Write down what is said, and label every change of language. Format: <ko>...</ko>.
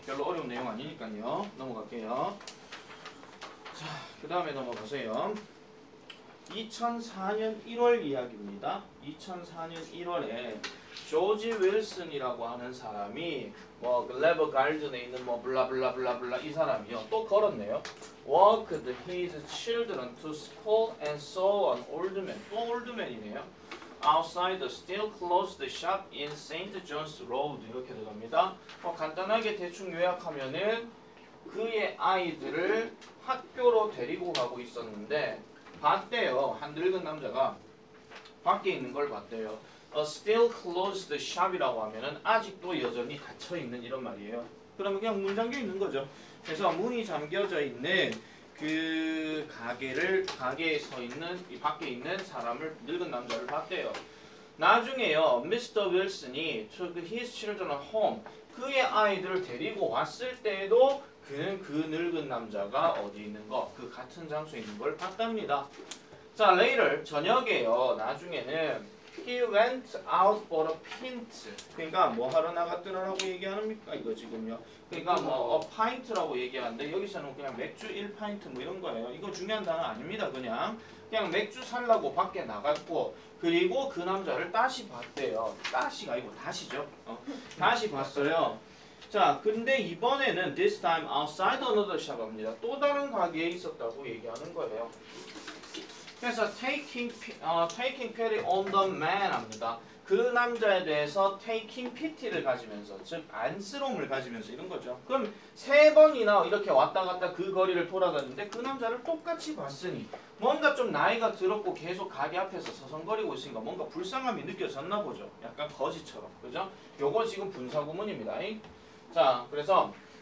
<ko>별로 어려운 내용 아니니까요. 넘어갈게요. 자, 그 다음에 넘어가세요. 2004년 1월 이야기입니다. 2004년 1월에 조지 윌슨이라고 하는 사람이 뭐 글래버 가든에 있는 뭐 블라블라블라블라 이 사람이요. 또 걸었네요.</ko> <en>Walked his children to school and saw an old man.</en> <ko>또 old man이네요.</ko> <en>Outside the still closed shop in St.</en> <ko>John's Road 이렇게 들어갑니다. 간단하게 대충 요약하면은 그의 아이들을 학교로 데리고 가고 있었는데 봤대요. 한 늙은 남자가 밖에 있는 걸 봤대요.</ko> <en>A still closed shop</en> <ko>이라고 하면은 아직도 여전히 닫혀 있는 이런 말이에요. 그러면 그냥 문 잠겨 있는 거죠. 그래서 문이 잠겨져 있는 그 가게에 서 있는 이 밖에 있는 사람을 늙은 남자를 봤대요. 나중에요, Mr. 윌슨이</ko> <en>took his children home</en> <ko>그의 아이들을 데리고 왔을 때에도 그는 그 늙은 남자가 어디 있는 거, 그 같은 장소에 있는 걸 봤답니다. 자, later 저녁에요. 나중에는</ko> <en>he went out for a pint.</en> <ko>그러니까 뭐 하러 나갔더라라고 얘기하는입니까 이거 지금요. 그러니까 뭐 a pint라고 얘기하는데 여기서는 그냥 맥주 1파인트 뭐 이런 거예요. 이거 중요한 단어 아닙니다. 그냥 맥주 살라고 밖에 나갔고 그리고 그 남자를 다시 봤대요. 다시가 아니고 다시죠. 다시 봤어요. 자, 근데 이번에는</ko> <en>this time outside another shop</en> <ko>입니다. 또 다른 가게에 있었다고 얘기하는 거예요. 그래서</ko> <en>taking pity on the man</en> <ko>합니다. 그 남자에 대해서</ko> <en>taking pity</en> <ko>를 가지면서, 즉 안쓰러움을 가지면서 이런 거죠. 그럼 세 번이나 이렇게 왔다 갔다 그 거리를 돌아다녔는데 그 남자를 똑같이 봤으니 뭔가 좀 나이가 들었고 계속 가게 앞에서 서성거리고 있으니까 뭔가 불쌍함이 느껴졌나 보죠. 약간 거지처럼, 그죠? 요거 지금 분사구문입니다. 자, 그래서</ko>